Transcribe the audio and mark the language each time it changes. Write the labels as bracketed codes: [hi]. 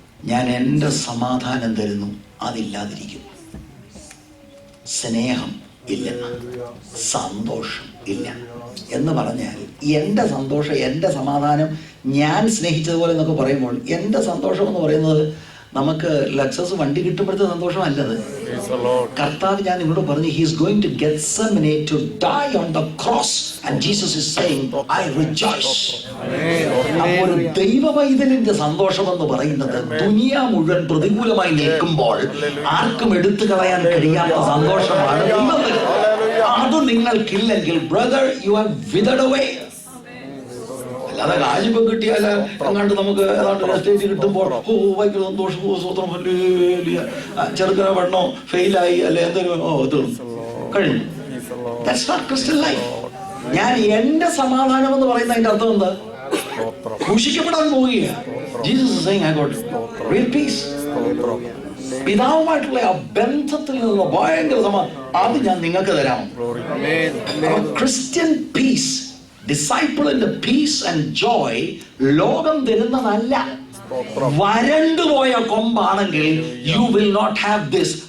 [ml] ഞാൻ എൻ്റെ സമാധാനം തരുന്നു, അതില്ലാതിരിക്കും. സ്നേഹം ഇല്ല, സന്തോഷം ഇല്ല എന്ന് പറഞ്ഞാൽ എൻ്റെ സന്തോഷം, എൻ്റെ സമാധാനം, ഞാൻ സ്നേഹിച്ചതുപോലെ എന്നൊക്കെ പറയുമ്പോൾ എൻ്റെ സന്തോഷം എന്ന് പറയുന്നത് നമുക്ക് ലക്സസ് വണ്ടി കിട്ടുമ്പോഴത്തെ സന്തോഷമല്ലത്. കർത്താവ് ഞാൻ നിങ്ങളോട് പറഞ്ഞു, [en] he is going to Gethsemane to die on the cross and Jesus is saying I rejoice. [ml] അപ്പോൾ ഒരു ദൈവവൈതലിന്റെ സന്തോഷം എന്ന് പറയുന്നത് ദുനിയ മുഴുവൻ പ്രതികൂലമായി നിൽക്കുമ്പോൾ ആർക്കും എടുത്തു കളയാൻ കഴിയാത്ത സന്തോഷമാണ്. അത് നിങ്ങൾക്കില്ലെങ്കിൽ ബ്രദർ, [en] You are withered away. [ml] അല്ലാതെ കാശിപ്പം കിട്ടിയാൽ എങ്ങാണ്ട് നമുക്ക് ഏതാണ്ട് എസ്റ്റേറ്റ് കിട്ടുമ്പോൾ ഭയങ്കര സന്തോഷം, സ്വത്രം, ചെറുക്കനെ പഠനോ ഫെയിലായി അല്ലെ എന്തെങ്കിലും തീർന്നു കഴിഞ്ഞു. [en] That's not Christian life. [ml] ഞാൻ എന്റെ സമാധാനം എന്ന് പറയുന്ന അതിന്റെ അർത്ഥം എന്താ? ക്രൂശിക്കപ്പെടാൻ പോവുകയാണ്. [en] Jesus is saying I got real peace. [ml] പിതാവുമായിട്ടുള്ള ആ ബന്ധത്തിൽ നിന്നുള്ള ഭയങ്കര സമാധാനം, അത് ഞാൻ നിങ്ങൾക്ക് തരാം. [en] Christian peace, ഡിസൈപ്പിളിന്റെ peace and joy [ml] ലോകം തരുന്നതല്ല. വരണ്ടുപോയ കൊമ്പാണെങ്കിൽ [en] You will not have this.